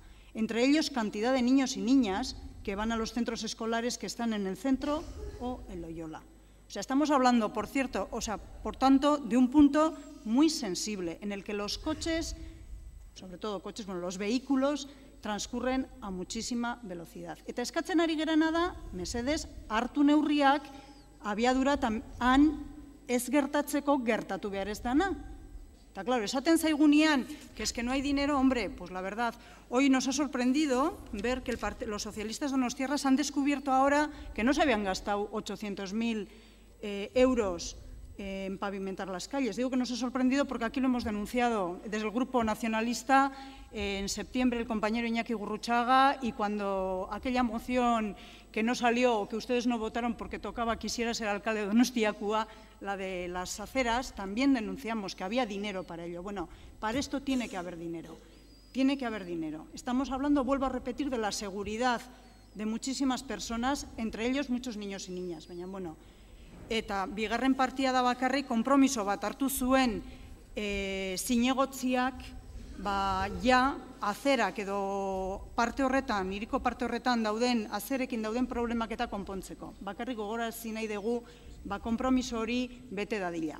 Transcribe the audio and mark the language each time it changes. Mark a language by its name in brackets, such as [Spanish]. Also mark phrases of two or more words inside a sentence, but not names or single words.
[Spanish] Entre ellos, cantidad de niños y niñas que van a los centros escolares que están en el centro o en Loyola. O sea, estamos hablando, por tanto, de un punto muy sensible en el que los coches, sobre todo los vehículos, transcurren a muchísima velocidad. [Basque] Eta eskatzen ari gerana da, mesedez, hartu neurriak abiadura han ez gertatzeko gertatu behar ez dana. [Spanish] Está claro, [Basque] esaten zaigunean [Spanish] que es que no hay dinero, hombre, pues la verdad, hoy nos ha sorprendido ver que los socialistas donostiarras han descubierto ahora que no se habían gastado 800.000 euros en pavimentar las calles. Digo que nos ha sorprendido porque aquí lo hemos denunciado desde el Grupo Nacionalista en septiembre, el compañero Iñaki Gurruchaga, y cuando aquella moción que no salió o que ustedes no votaron porque tocaba quisiera ser alcalde de Donostiakua, la de las aceras, también denunciamos que había dinero para ello. Bueno, para esto tiene que haber dinero. Tiene que haber dinero. Estamos hablando, vuelvo a repetir, de la seguridad de muchísimas personas, entre ellos muchos niños y niñas. [Basque] Baina, bueno, eta bigarren partia da bakarrik konpromiso bat hartu zuen zinegotziak azerak edo parte horretan, hiriko parte horretan dauden azerekin dauden problemak eta konpontzeko. Bakarrik gogorarazi nahi dugu konpromiso hori bete dadila.